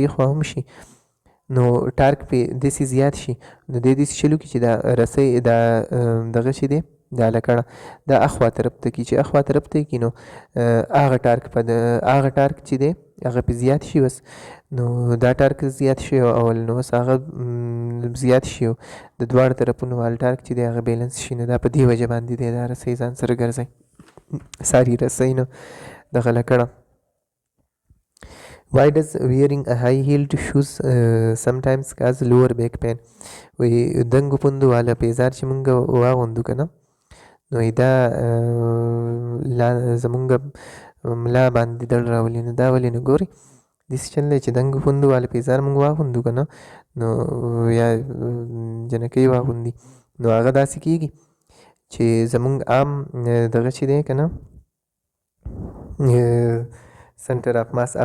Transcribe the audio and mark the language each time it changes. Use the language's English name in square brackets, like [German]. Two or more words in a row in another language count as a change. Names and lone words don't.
[Pashto] خوا هم شي نو ټارک پې داسې زیات شي نو دی داسې چلو کړي چې دا رسۍ دا دغه چې دی دا لکړه دا اخوا طرف ته کړي چې اخوا طرف ته کړي نو هغه ټارک چې دی هغه پې زیات شي بس نو دا ټارک زیات شي اول نو بس هغه زیات شي د دواړو طرفونو وال ټارک چې دی هغه بیلنس شي نو دا په دې وجه باندې دی دا رسۍ ځان سره ګرځوي ساري رسۍ نو دغه لکړه. [English] Why does wearing a high-heeled shoes sometimes cause lower back pain؟ [Pashto] وایي دنګو پوندو والا پیزار چې مونږ واغوندو که نه نو دا زمونږ ملا باندې درد راولي نو دا ولې نو ګورئ داسې چل دی چې دنګو پوندو والا پیزار مونږ واغوندو که نه نو یا جنکۍ واغوندي نو هغه داسې کېږي چې زمونږ عام دغه چې دی که نه [English] center of mass [Pashto] هغه